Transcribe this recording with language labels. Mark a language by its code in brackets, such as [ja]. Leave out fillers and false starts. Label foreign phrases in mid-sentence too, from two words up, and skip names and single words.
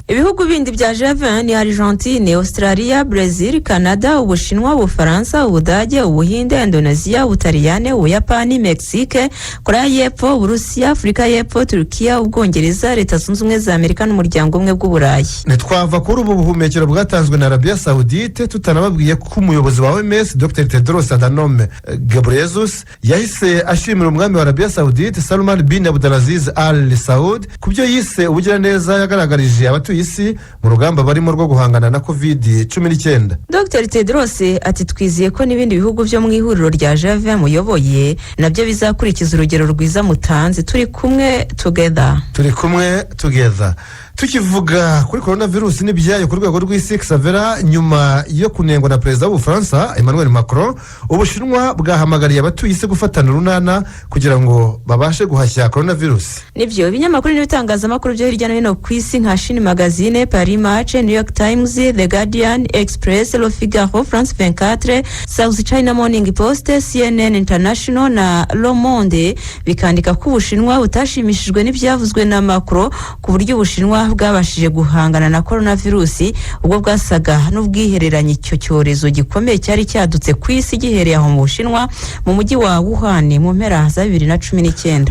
[rw] Ibihugu bindi bya G20 ni Argentine, Australia, Brazil, Canada, Ubushinwa, Ubufaransa, Ubudage, Ubuhinde, Indonesia, Ubutaliyane, Ubuyapani, Mexique, Korea y'Epfo, Uburusiya, Afurika y'Epfo, Turkiya, Ubwongereza, Leta Zunze Ubumwe za Amerika n'umuryango umwe bw'Uburayi. Ntitwava kuri ubu buhumekero bwatanzwe na Arabia Saudite tutanababwiye ko umuyobozi wa OMS Dr Tedros Adhanom Ghebreyesus yahise ashimira umwami wa Arabia Saudite Salman bin Abdulaziz Al Saud kubyo yise ubugiraneza yagaragarije abatuye isi mu rugamba barimo rwo guhangana na COVID-19. Dr Tedros ati twiziye ko n'ibindi bihugu byo mu ihuriro rya G20 muyoboye nabyo bizakurikiza urugero rwiza mutanze. Turi kumwe together. Tukivuga kuri coronavirus n'ibyayo ku rwego rw'isi Xavera, nyuma yo kunengwa na perezida w'Ubufaransa Emmanuel Macron, Ubushinwa bwahamagariye abatuye isi gufatana urunana kugira ngo babashe guhashya coronavirus. Nibyo ibinyamakuru n'ibitangazamakuru byo hirya no hino ku isi nka Chine Magazine, Paris Match, New York Times, The Guardian, Express, Le Figaro, France 24, South China Morning Post, CNN International na Le Monde bikandika ko Ubushinwa butashimishijwe n'ibyavuzwe na Macron ku buryo Ubushinwa bwabashije guhangana na coronavirus ubwo bwasaga n'ubwihereranye icyo cyorezo gikomeye cyari cyadutse ku isi gihereye aho mu Bushinwa mu mujyi wa Wuhan mu mpera za 2019.